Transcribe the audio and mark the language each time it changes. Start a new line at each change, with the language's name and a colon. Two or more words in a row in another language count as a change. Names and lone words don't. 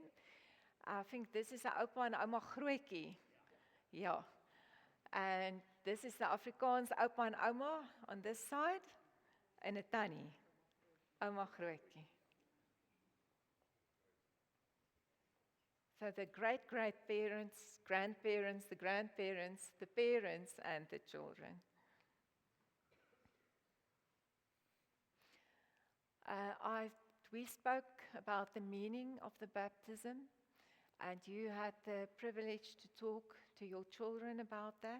English: I think this is
Afrikaans: 'n oupa en ouma grootjie. Ja.
English: And this is the Afrikaans
Afrikaans: oupa en ouma
English: on this side and
Afrikaans: 'n tannie. Ouma grootjie.
English: So the great-great-parents, grandparents, the grandparents, the parents and the children. We spoke about the meaning of the baptism, and you had the privilege to talk to your children about that.